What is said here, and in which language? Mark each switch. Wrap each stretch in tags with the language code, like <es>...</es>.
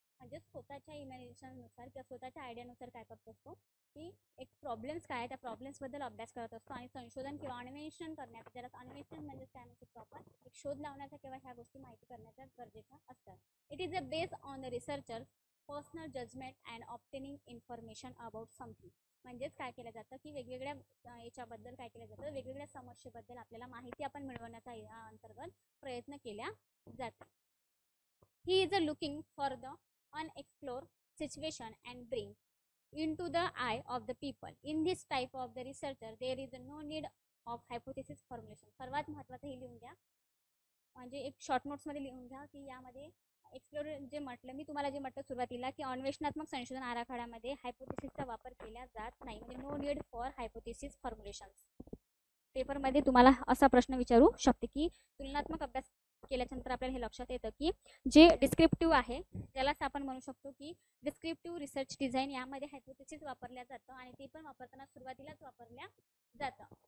<mr>म्हणजे स्वतःच्या इमॅजिनेशननुसार किंवा स्वतःच्या आयडियानुसार काय करत असतो की एक प्रॉब्लेम्स काय आहे त्या प्रॉब्लेम्स बद्दल अभ्यास करत असतो आणि संशोधन किंवा अन्वेषण करण्याचा, ज्याला अन्वेषण म्हणजे काय म्हणू शकतो आपण, एक शोध लावण्याचा किंवा ह्या गोष्टी माहिती करण्याचा गरजेच्या असतात.</mr> <en>It is a base on the researcher personal judgement and obtaining information about something.</en> <mr>म्हणजेच काय केलं जातं की वेगवेगळ्या याच्याबद्दल काय केलं जातं, वेगवेगळ्या समस्येबद्दल आपल्याला माहिती आपण मिळवण्याचा या अंतर्गत प्रयत्न केल्या जातात.</mr> <en>He is a looking for the unexplored situation and bring into the eye of the people. In this type of the researcher, there is no need of hypothesis formulation.</en> <mr>सर्वात महत्त्वाचं हे लिहून घ्या, म्हणजे एक शॉर्ट नोट्समध्ये लिहून घ्या की यामध्ये एक्सप्लोर जे म्हटलं मी तुम्हाला, जे म्हटलं सुरुवातीला की अन्वेषणात्मक संशोधन आराखड्यामध्ये हायपोथेसिसचा वापर केला जात नाही, म्हणजे</mr> <en>No need for hypothesis formulation.</en> <mr>पेपरमध्ये तुम्हाला असा प्रश्न विचारू शकते की तुलनात्मक अभ्यास केल्यानंतर आपल्याला हे लक्षात येतं की जे डिस्क्रिप्टिव्ह आहे त्यालाच आपण म्हणू शकतो की डिस्क्रिप्टिव्ह रिसर्च डिझाईन, यामध्ये हायपोथेसिस वापरल्या जातं आणि ते पण वापरताना सुरुवातीलाच वापरल्या जातं.</mr>